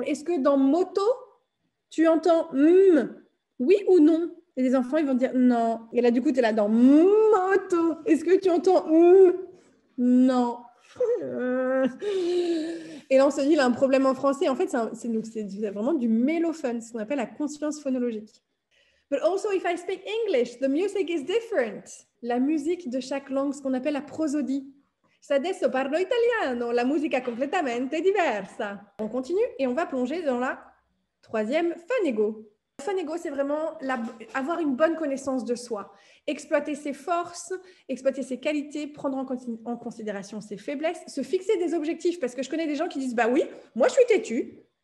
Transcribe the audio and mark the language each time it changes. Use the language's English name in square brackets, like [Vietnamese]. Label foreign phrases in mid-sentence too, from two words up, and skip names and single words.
[French] Est-ce que dans moto, tu entends oui ou non? Et les enfants, ils vont dire non. Et là, du coup, tu es là dans moto. Est-ce que tu entends non. Et là, on se dit, il a un problème en français. En fait, c'est vraiment du mélophone, ce qu'on appelle la conscience phonologique. [English] But also, if I speak English, the music is different. [French] La musique de chaque langue, ce qu'on appelle la prosodie. [Italian] Se adesso parlo italiano, la musica completamente diversa. [French] On continue et on va plonger dans la troisième phonégo. La phonégo, c'est vraiment avoir une bonne connaissance de soi, exploiter ses forces, exploiter ses qualités, prendre en considération ses faiblesses, se fixer des objectifs, parce que je connais des gens qui disent « bah oui, moi je suis têtu ».